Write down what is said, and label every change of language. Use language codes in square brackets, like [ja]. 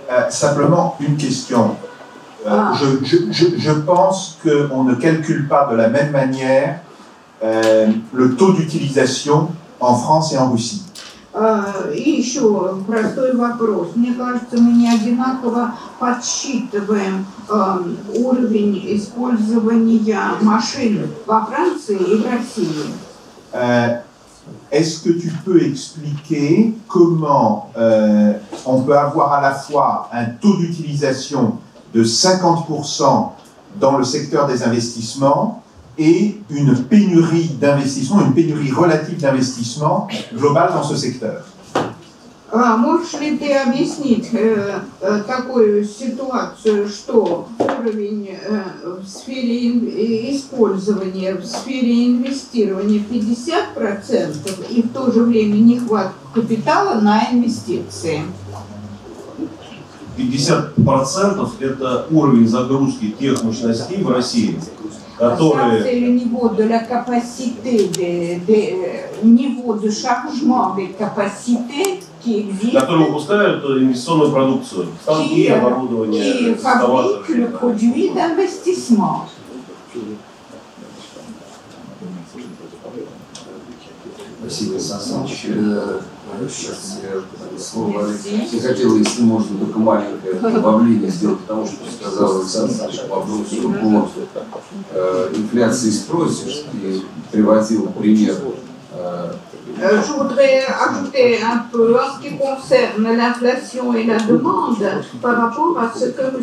[fr] Simplement une question. Je pense qu'on ne calcule pas de la même manière le taux d'utilisation en France et en Russie. [ru] И еще простой вопрос. Мне кажется, мы не одинаково подсчитываем уровень использования машин во Франции и в России. [fr] Est-ce que tu peux expliquer comment on peut avoir à la fois un taux d'utilisation de 50% dans le secteur des investissements et une pénurie d'investissement, une pénurie relative d'investissement globale dans ce secteur? [ru] Можешь ли ты объяснить такую ситуацию, что уровень в сфере использования, в сфере инвестирования 50% и в то же время нехватка капитала на инвестиции? 50% это уровень загрузки тех мощностей в России, которые... [fr] C'est le niveau de la capacité, niveau de chargement des capacités qui existent, [ru] которые выпускают инвестиционную продукцию, станки, оборудование, [fr] qui fabriquent le produit d'investissement. [ru] Спасибо, Сан Саныч. Сейчас я слово не хотел, если можно, только маленькое добавление сделать, потому что сказал Александр по вопросу инфляции спросишь, и приводил пример. [fr] Je voudrais ajouter un peu en ce qui concerne l'inflation et la demande par rapport à ce que M.